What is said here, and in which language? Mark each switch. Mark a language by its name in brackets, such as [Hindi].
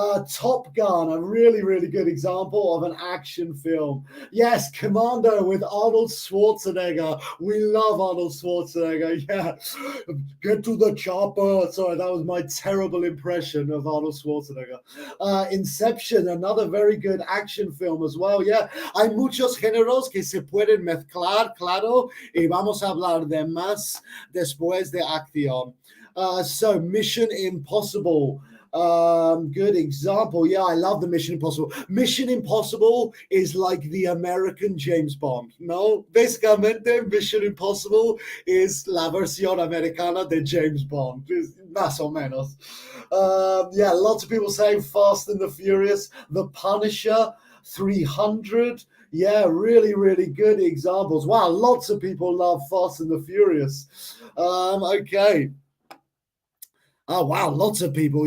[English] Top Gun, a really, really good example of an action film. Yes, Commando with Arnold Schwarzenegger. We love Arnold Schwarzenegger. Yeah, get to the chopper. Sorry, that was my terrible impression of Arnold Schwarzenegger. Inception, another very good action film as well. [Spanish] Yeah, hay muchos géneros que se pueden mezclar, claro, y vamos a hablar de más después de acción. [English] So, Mission Impossible. Good example. Yeah, I love the Mission Impossible. Mission Impossible is like the American James Bond. [Spanish] No, básicamente Mission Impossible is la versión americana de James Bond, más o menos. [English] Yeah, lots of people saying Fast and the Furious, The Punisher, 300. Yeah, really, really good examples. Wow, lots of people love Fast and the Furious. Okay. Oh, wow, lots of people.